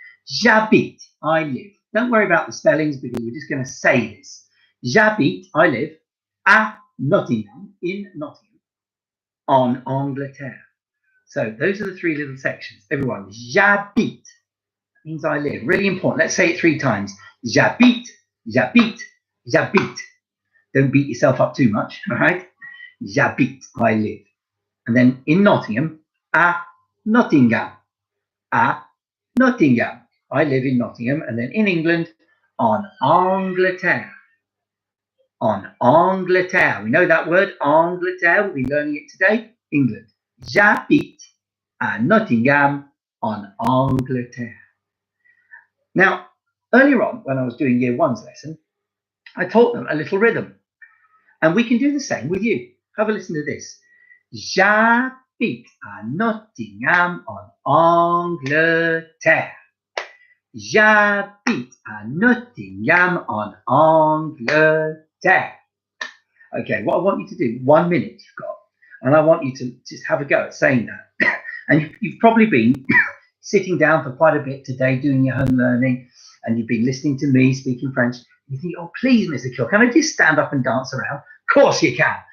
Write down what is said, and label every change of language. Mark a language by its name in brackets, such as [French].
[French] J'habite, [English] I live. Don't worry about the spellings because we're just going to say this. [French] J'habite, [English] I live, [French] à Nottingham, [English] in Nottingham, [French] en Angleterre. [English] So those are the 3 little sections. Everyone, j'habite means I live. Really important. Let's say it 3 times. [French] J'habite, j'habite, j'habite. [English] Don't beat yourself up too much, all right? [French] J'habite, [English] I live. And then in Nottingham, [French] à Nottingham, à Nottingham. [English] I live in Nottingham. And then in England, [French] en Angleterre. En Angleterre. [English] We know that word, Angleterre. We'll be learning it today. England. [French] J'habite à Nottingham, en Angleterre. [English] Now, Earlier on, when I was doing year one's lesson, I taught them a little rhythm. And we can do the same with you. Have a listen to this. [French] J'habite à Nottingham en Angleterre. J'habite à Nottingham en Angleterre. [English] Okay, what I want you to do, 1 minute you've got, and I want you to just have a go at saying that. And you've probably been sitting down for quite a bit today doing your home learning, and you've been listening to me speaking French. You think, oh, please, Mr Kille, can I just stand up and dance around? Of course you can.